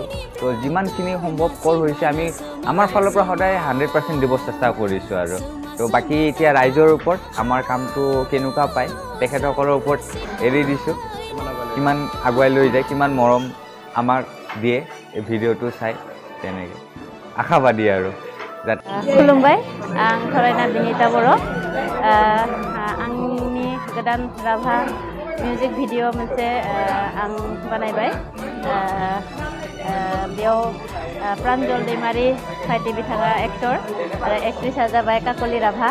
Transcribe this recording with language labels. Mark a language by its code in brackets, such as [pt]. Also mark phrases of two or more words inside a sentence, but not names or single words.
[as] তো যিমানখিনি সম্ভৱপৰ হৈছে আমি আমাৰ ফালৰ পৰা সদায় 100% দিব চেষ্টা কৰিছোঁ আৰু। তো বাকী এতিয়া ৰাইজৰ ওপৰত আমাৰ কামটো কেনেকুৱা পায় তেখেতসকলৰ ওপৰত এৰি দিছোঁ। কিমান আগুৱাই লৈ যায়, কিমান মৰম আমাক দিয়ে এই ভিডিঅ'টো চাই তেনেকৈ আশাবাদী আৰু। [brx] खुलुमबाय, आं फरायना बिनिता बर'। आंनि गोदान राभा [en] music video [brx] मोनसे आं बानायबाय। बेयाव प्रान्जल दैमारि फायदि बिथाङा एक्टर आरो एक्ट्रिसा जाबाय काकलि राभा।